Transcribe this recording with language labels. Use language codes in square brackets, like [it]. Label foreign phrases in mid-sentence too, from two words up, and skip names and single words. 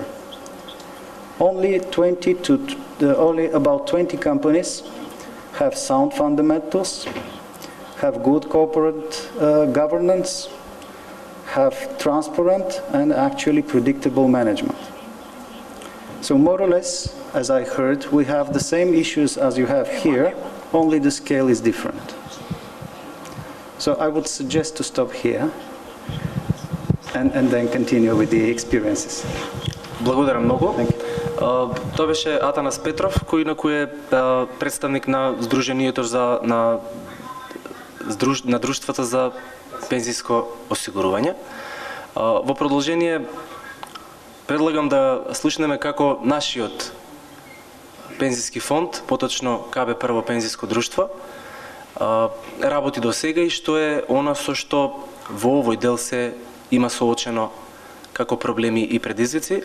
[en] Only about 20 companies have sound fundamentals, have good corporate governance, have transparent and actually predictable management. So more or less, as I heard, we have the same issues as you have here, only the scale is different. So I would suggest to stop here and then continue with the experiences. [mk] Благодарам многу. Тоа беше Атанас Петров, кој е представник на Сдруженијето на друштвата за пензиско осигурување. Во продолжение предлагам да слушнеме како нашиот пензиски фонд, поточно КБ Прво пензиско друштво, работи до сега и што е она со што во овој дел се има соочено како проблеми и предизвици.